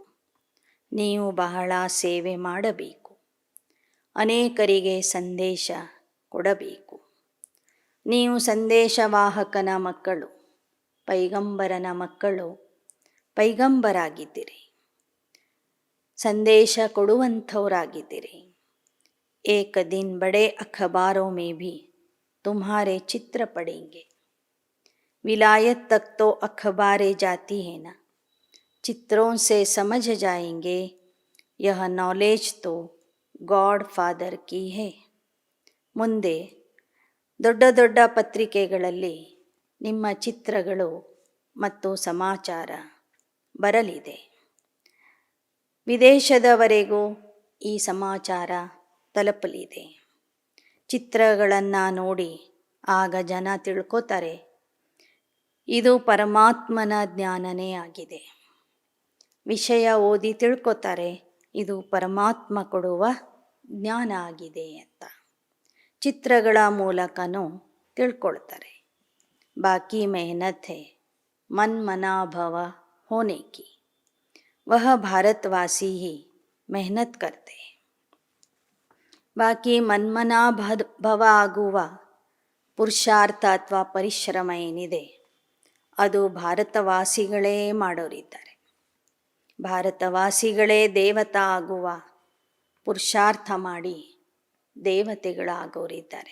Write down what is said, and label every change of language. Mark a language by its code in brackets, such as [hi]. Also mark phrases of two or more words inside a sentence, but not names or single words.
[kn] ನೀವು ಬಹಳ ಸೇವೆ ಮಾಡಬೇಕು, ಅನೇಕರಿಗೆ ಸಂದೇಶ ಕೊಡಬೇಕು. ನೀವು ಸಂದೇಶವಾಹಕನ ಮಕ್ಕಳು, ಪೈಗಂಬರನ ಮಕ್ಕಳು, ಪೈಗಂಬರಾಗಿದ್ದೀರಿ, ಸಂದೇಶ ಕೊಡುವಂಥವರಾಗಿದ್ದೀರಿ. [hi] एक दिन बड़े अखबारों में भी तुम्हारे चित्र पड़ेंगे। विलायत तक तो अखबारें जाती है ना, चित्रों से समझ जाएंगे यह नॉलेज तो [en] God Father [hi] की है. [kn] ಮುಂದೆ ದೊಡ್ಡ ದೊಡ್ಡ ಪತ್ರಿಕೆಗಳಲ್ಲಿ ನಿಮ್ಮ ಚಿತ್ರಗಳು ಮತ್ತು ಸಮಾಚಾರ ಬರಲಿದೆ. ವಿದೇಶದವರೆಗೂ ಈ ಸಮಾಚಾರ ತಲುಪಲಿದೆ. ಚಿತ್ರಗಳನ್ನು ನೋಡಿ ಆಗ ಜನ ತಿಳ್ಕೊತಾರೆ ಇದು ಪರಮಾತ್ಮನ ಜ್ಞಾನನೇ ಆಗಿದೆ. ವಿಷಯ ಓದಿ ತಿಳ್ಕೊತಾರೆ ಇದು ಪರಮಾತ್ಮ ಕೊಡುವ ಜ್ಞಾನ ಆಗಿದೆ ಅಂತ. ಚಿತ್ರಗಳ ಮೂಲಕನೂ ತಿಳ್ಕೊಳ್ತಾರೆ. [hi] बाकी मेहनत है मन मना भव होने की, वह भारतवासी ही मेहनत करते हैं. [kn] ಬಾಕಿ ಮನ್ಮನಾ ಭವ ಆಗುವ ಪುರುಷಾರ್ಥ ಅಥವಾ ಪರಿಶ್ರಮ ಏನಿದೆ ಅದು ಭಾರತವಾಸಿಗಳೇ ಮಾಡೋರಿದ್ದಾರೆ. ಭಾರತವಾಸಿಗಳೇ ದೇವತಾ ಆಗುವ ಪುರುಷಾರ್ಥ ಮಾಡಿ ದೇವತೆಗಳಾಗೋರಿದ್ದಾರೆ.